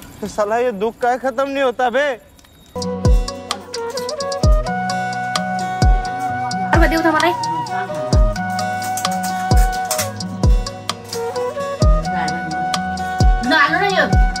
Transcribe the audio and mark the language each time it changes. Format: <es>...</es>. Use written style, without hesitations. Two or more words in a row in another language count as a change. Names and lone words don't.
<hi>साला ये दुख का खत्म नहीं होता बे।</hi> <ne>अर्को देऊ त मलाई। ल हाल्नु न यो।</ne>